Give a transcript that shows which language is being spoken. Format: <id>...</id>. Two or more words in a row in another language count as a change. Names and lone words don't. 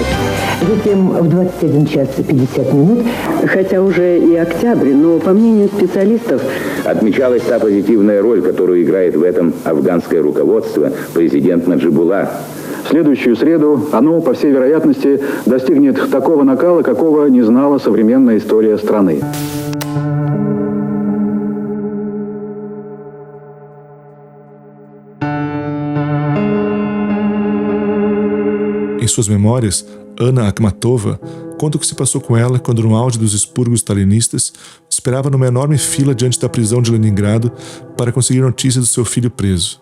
<ru>Затем в 21 час 50 минут, хотя уже и октябрь, но по мнению специалистов... Отмечалась та позитивная роль, которую играет в этом афганское руководство, президент Наджибуллах. В следующую среду оно, по всей вероятности, достигнет такого накала, какого не знала современная история страны.</ru> <pt>Em suas memórias, Anna Akhmatova conta o que se passou com ela quando, no auge dos expurgos stalinistas, esperava numa enorme fila diante da prisão de Leningrado para conseguir notícias do seu filho preso.</pt>